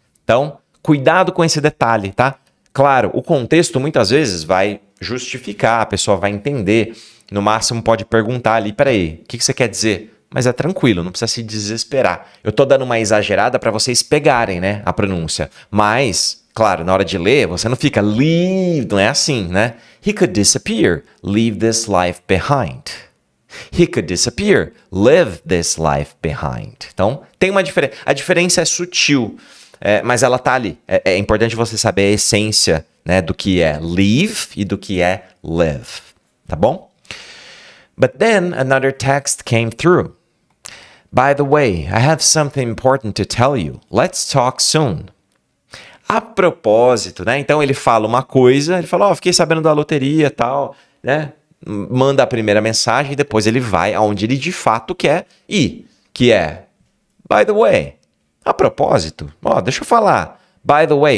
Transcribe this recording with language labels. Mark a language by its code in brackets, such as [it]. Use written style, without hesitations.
[pt] Então, cuidado com esse detalhe, tá? Claro, o contexto muitas vezes vai justificar, a pessoa vai entender. No máximo pode perguntar ali, peraí, o que você quer dizer? Mas é tranquilo, não precisa se desesperar. Eu tô dando uma exagerada para vocês pegarem, né, a pronúncia. Mas, claro, na hora de ler, você não fica leave, não é assim, né? [en] He could disappear, leave this life behind. He could disappear, live this life behind. [pt] Então, tem uma diferença. A diferença é sutil, mas ela tá ali. É importante você saber a essência, né, do que é leave e do que é live. Tá bom? [en] But then another text came through. By the way, I have something important to tell you. Let's talk soon. [pt] A propósito, né? Então ele fala uma coisa, ele fala, fiquei sabendo da loteria e tal, né? Manda a primeira mensagem e depois ele vai aonde ele de fato quer ir, que é, [en] by the way, [pt] a propósito, deixa eu falar, by the way.